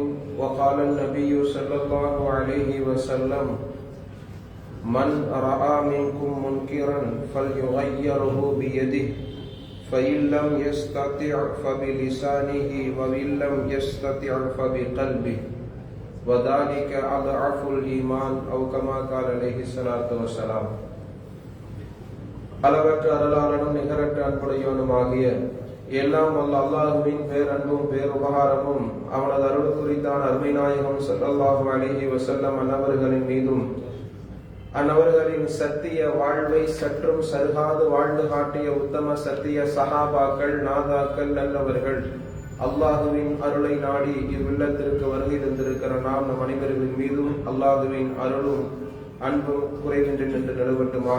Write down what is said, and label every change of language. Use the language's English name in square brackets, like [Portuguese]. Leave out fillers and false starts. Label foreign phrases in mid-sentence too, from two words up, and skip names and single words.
[Arabic] وقال النبي صلى الله عليه وسلم: من رأى منكم منكرا فليغيره بيده، فإن لم يستطع فبلسانه، وإن لم يستطع فبقلبه، وذلك أضعف الإيمان، أو كما قال عليه الصلاة والسلام. [Tamil] அளவற்ற அருளாளனும் நிகரற்ற அன்புடையவனுமாகிய எல்லாம் வல்ல அல்லாஹுவின் பேரன்பும் பேருபகாரமும் அவனது அருள் குறித்தான அருமை நாயகம் [Arabic] صلى الله عليه وسلم [Tamil] அன்னவர்களின் மீதும், அன்னவர்களின் சத்திய வாழ்வை சற்றும் சருகாது வாழ்ந்து காட்டிய உத்தம சத்திய சஹாபாக்கள், நாதாக்கள், நல்லவர்கள், அல்லாஹுவின் அருளை நாடி இவ்வில்லத்திற்கு வருகை தந்திருக்கிற நாம் நம் அனைவர்களின் மீதும் அல்லாஹுவின் அருளும் அன்பும் குறைவின்றி நின்று நடுவட்டுமாக.